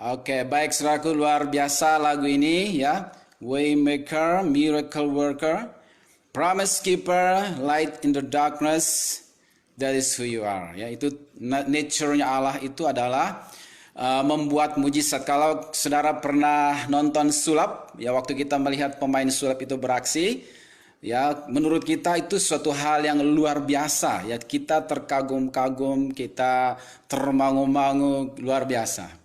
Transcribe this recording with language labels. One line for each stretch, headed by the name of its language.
Indonesian: Oke, baik saudaraku, luar biasa lagu ini ya.
English: Waymaker, miracle worker, promise keeper, light in the darkness, that is who you are.
Indonesian: Ya, itu nature-nya Allah itu adalah membuat mujizat. Kalau saudara pernah nonton sulap, ya waktu kita melihat pemain sulap itu beraksi, ya menurut kita itu suatu hal yang luar biasa. Ya kita terkagum-kagum, kita termangu-mangu, luar biasa.